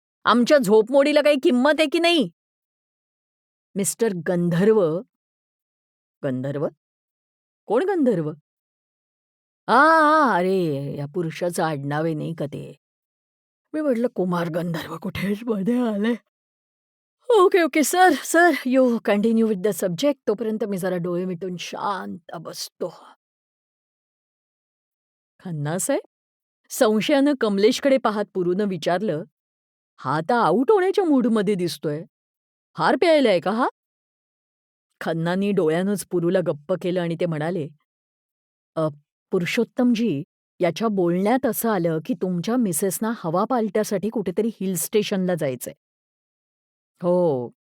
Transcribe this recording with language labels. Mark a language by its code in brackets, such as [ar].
[mr] आमच्या झोपमोडीला काही किंमत आहे की नाही? मिस्टर गंधर्व. गंधर्व? कोण गंधर्व? अरे, या पुरुषाचं आडनाव आहे नाही का ते? मी म्हटलं कुमार गंधर्व कुठेच मध्ये आलंय. [en] Okay, okay. Sir, sir, you continue with the subject. [mr] तोपर्यंत मी जरा डोळे मिटून शांत बसतो. खन्नासाहेब? संशयानं कमलेशकडे पाहत पुरूनं विचारलं, "हा आता आऊट होण्याच्या मूडमध्ये दिसतोय. फार प्यायलाय का हा?" खन्नानी डोळ्यानंच पुरूला गप्प केलं आणि ते म्हणाले, "अ, पुरुषोत्तमजी, याच्या बोलण्यात असं आलं की तुमच्या मिसेसना हवा पालट्यासाठी कुठेतरी हिल स्टेशनला जायचंय." "हो.